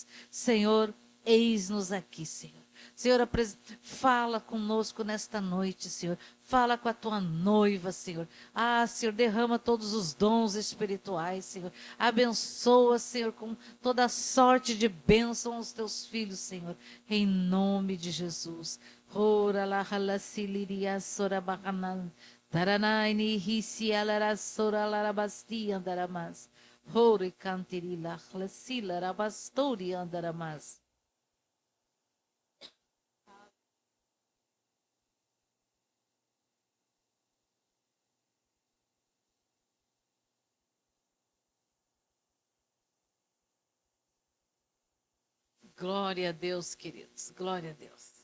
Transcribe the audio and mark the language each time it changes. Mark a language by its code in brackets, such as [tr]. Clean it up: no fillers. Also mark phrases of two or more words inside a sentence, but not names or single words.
[pt] Senhor, eis-nos aqui, Senhor. Senhor, fala conosco nesta noite, Senhor. Fala com a tua noiva, Senhor. Ah, Senhor, derrama todos os dons espirituais, Senhor. Abençoa, Senhor, com toda a sorte de bênção aos teus filhos, Senhor. Em nome de Jesus. Ora la halasiliria sora bacanan. Taranaini hisi alara sora larabasti andaramas. Ore cantirila hlasila rabastori andaramas. Glória a Deus, queridos. Glória a Deus.